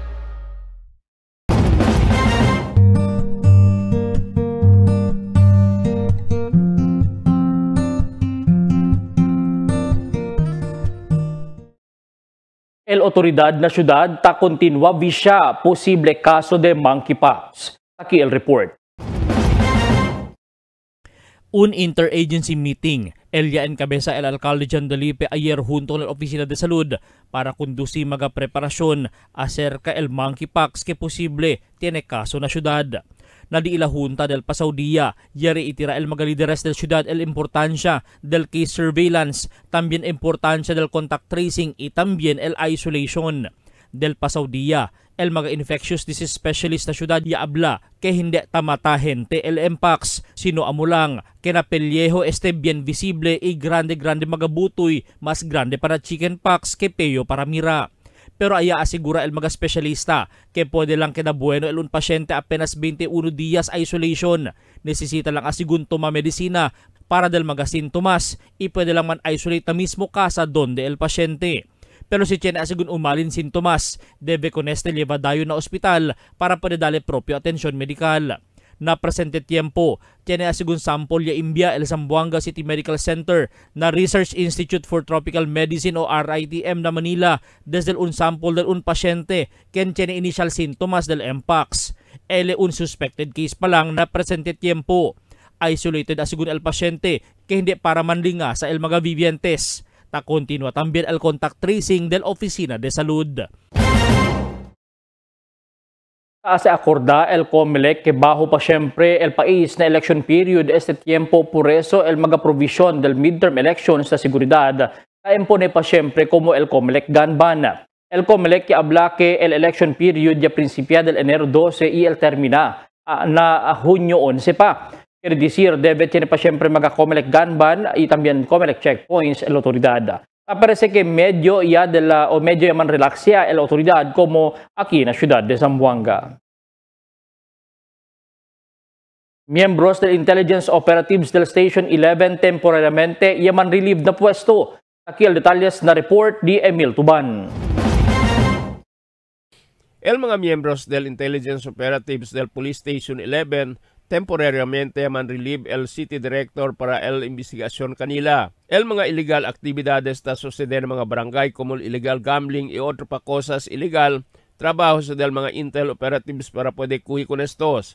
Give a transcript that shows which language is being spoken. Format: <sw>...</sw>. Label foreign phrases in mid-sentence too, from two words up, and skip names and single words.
<cbk>El otoridad na syudad ta kontinua visya posible kaso de monkeypox. Aquí el report. Un</cbk> <en>interagency meeting</en> <cbk>Elia encabeza el alcalde Jandalipe ayer junto con la Oficina de Salud para conducir mga preparasyon acerca el monkeypox que posible tiene caso na syudad. Nadiila junta del Pasao Dia, yari itira el mga lideres del ciudad el importancia del</cbk> <en>case surveillance,</en> <cbk>también importancia del</cbk> <en>contact tracing</en> <cbk>y también el isolation. Del Pasao Dia, el mga</cbk> <en>infectious disease specialist</en> <cbk>na syudad ya abla que hindi tamatahin te el mpox, sino amulang que na pelyeho este bien visible y grande mga butoy, mas grande para chickenpox que peyo para mira. Pero aya asigura el mga espesyalista que pwede lang kinabueno el un pasyente apenas 21 días isolation. Nesesita lang asigunto medisina para del mga sintomas y pwede lang man isolate na mismo casa donde el pasyente. Pero si tiene asigun umalin sintomas, debe con este llevadayo na ospital para pwede dale propio atensyon medikal. Na presente tiempo, tiene asigun sample ya imbia el Zamboanga City Medical Center na Research Institute for Tropical Medicine o RITM na Manila desde un sample del un pasyente ken tiene initial sintomas del mpox. Ele un</cbk> <en>suspected case</en> <cbk>pa lang na presente tiempo. Isolated asigun el pasyente que hindi para manlinga sa el mga vivientes. Ta continua también el</cbk> <en>contact tracing</en> <cbk>del Oficina de Salud. Se acorda el COMELEC que bajo pa siyempre el país na election period este tiempo, por eso el mga provision del</cbk> <en>midterm elections</en> <cbk>sa seguridad impone pa siyempre como el COMELEC ganban. El COMELEC que habla que el election period ya principia del enero 12 y el termina na junio 11 pa. Quiere decir, debe tiene pa siyempre mga COMELEC ganban y también COMELEC checkpoints el autoridad. Parece que medio ya man relaxia la autoridad como aquí na ciudad de Zamboanga. Miembros del Intelligence Operatives del Station 11 temporariamente yaman relieved na puesto. Aquí el detalles na report di Emil Tuban. El mga miembros del Intelligence Operatives del Police Station 11 temporariamente man relieve el City Director para el investigasyon kanila. El mga illegal actividades na suceder mga barangay como</cbk> <en>illegal gambling</en> <cbk>y otro pa cosas illegal, trabaho sa del mga Intel Operatives para pwede kuhi con estos.</cbk>